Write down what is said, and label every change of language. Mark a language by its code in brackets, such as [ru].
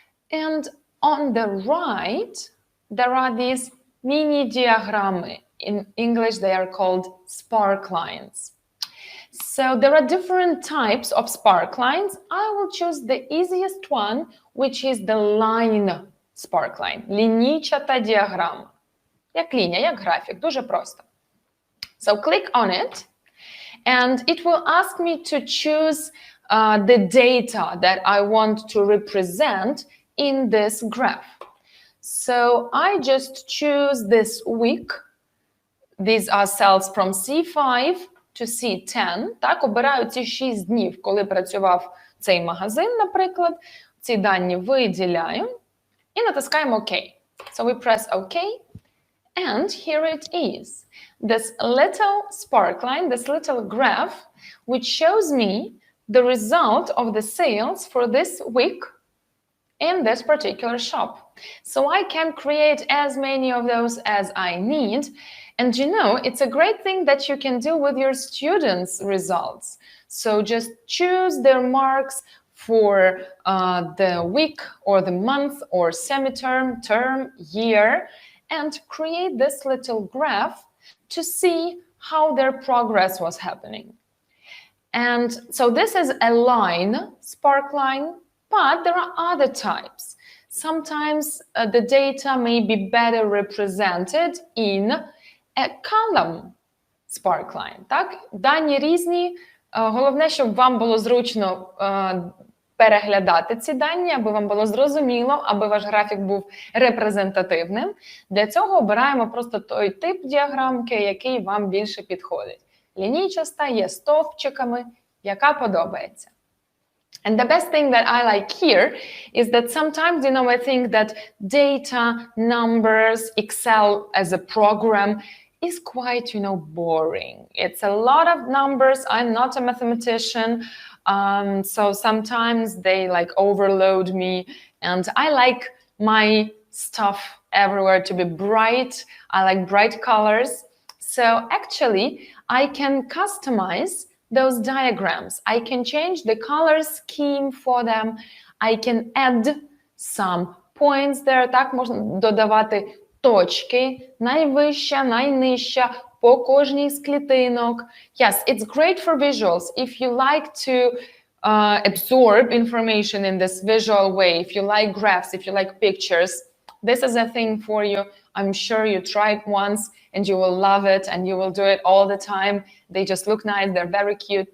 [en] And on the right, there are these міні-діаграми. In English, they are called sparklines. So there are different types of sparklines. I will choose the easiest one, which is the line sparkline. [uk] Лінійчата діаграма. Як лінія, як графік, дуже просто. [en] So click on it, and it will ask me to choose the data that I want to represent in this graph. So I just choose this week. These are cells from C5 to C10. [uk] Так, обираю ці 6 днів, коли працював цей магазин, наприклад. Ці дані виділяю і натискаємо ОК. [en] So we press OK. And here it is. This little sparkline, this little graph, which shows me the result of the sales for this week in this particular shop. So I can create as many of those as I need. And you know, it's a great thing that you can do with your students' results. So just choose their marks for the week or the month or semi-term, term, year, and create this little graph to see how their progress was happening. And so this is a line, sparkline, but there are other types. Sometimes the data may be better represented in a column sparkline. [uk] Так? Дані різні. Головне, щоб вам було зручно переглядати ці дані, аби вам було зрозуміло, аби ваш графік був репрезентативним. Для цього обираємо просто той тип діаграмки, який вам більше підходить. Лінійчаста, є стовпчиками, яка подобається. [en] And the best thing that I like here is that sometimes, I think that data, numbers, Excel as a program is quite, boring. It's a lot of numbers. I'm not a mathematician, so sometimes they overload me, and I like my stuff everywhere to be bright. I like bright colors. So actually, I can customize those diagrams. I can change the color scheme for them. I can add some points there. [uk] Так можна додавати точки, найвища, найнижча, по кожній з клітинок. [en] Yes, it's great for visuals. If you like to absorb information in this visual way, if you like graphs, if you like pictures, this is a thing for you. I'm sure you try it once and you will love it and you will do it all the time. They just look nice. They're very cute.